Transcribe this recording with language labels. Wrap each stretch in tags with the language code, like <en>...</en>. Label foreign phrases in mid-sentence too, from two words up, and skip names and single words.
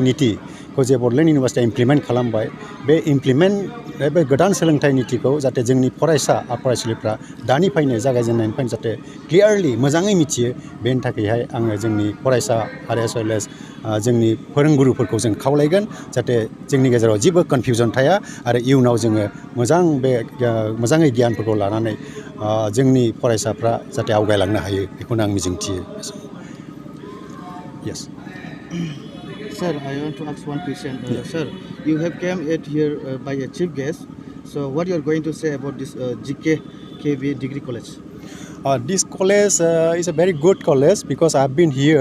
<brx>नितिखौ जे बड'लेण्ड इउनिभार्सिटिया इमप्लिमेन्ट खालामबाय बे गोदान सोलोंथाइ नितिखौ जाहाथे जोंनि फरायसा आरो फरायसुलिफ्रा दानिफ्रायनो जागायजेननायनिफ्रायनो जाहाथे क्लियारलि मोजाङै मिथियो बेनि थाखायहाय आङो जोंनि फरायसा आरो</brx> <en>as well as</en> <brx>जोंनि फोरोंगुरुफोरखौ जों खावलायगोन जाहाथे जोंनि गेजेराव जेबो कनफिउजन थाया आरो इयुनाव जोङो मोजाङै गियानफोरखौ लानानै जोंनि फरायसाफ्रा जाहाथे आवगायलांनो हायो बेखौनो आं मिजिंथियो</brx> <en>Yes. Sir, I want to ask one question. Sir, you have came here by a chief guest. So, what you are going to say about this GKB Degree College? This college is a very good college because I've been here.</en>